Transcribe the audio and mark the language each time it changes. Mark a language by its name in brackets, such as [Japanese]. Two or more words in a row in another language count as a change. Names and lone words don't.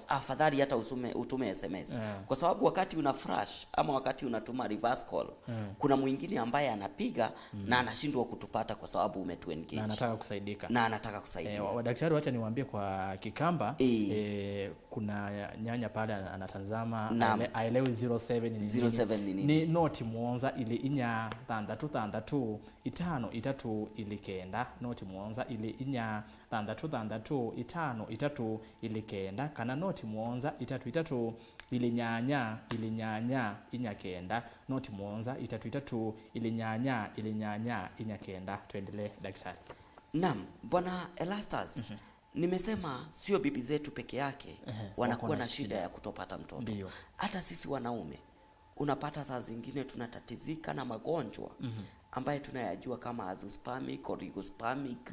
[Swahili] Afadhali hata utume SMS. Kwa sababu wakati una flash ama wakati unatuma [English] reverse call, [Swahili] kuna mwingine ambaye anapiga na anashindwa kutupata kwa sababu umetuengage. Na anataka kusaidika. Wadaktari, wacha niwaambie kwa Kikamba, kuna nyanya pale anatazama, aelewi 07 ni nini. [Kamba] Ni noti muonza ili inya 6 5 itatu ili kenda, noti muonza ili inya 6 5 ili kenda, kana noti muonza 3 ili nyanya inya kenda, noti muonza 3 ili nyanya inya kenda. [Swahili] Tuendelee daktari. Naam, bwana Erastus, Nimesema sio bibi zetu peke yake wanakuwa na shida ya kutopata mtoto. Ndiyo. Hata sisi wanaume unapata saa zingine tunatatizika na magonjwa ambaye tunayajua kama [English] azoospermic, oligospermic.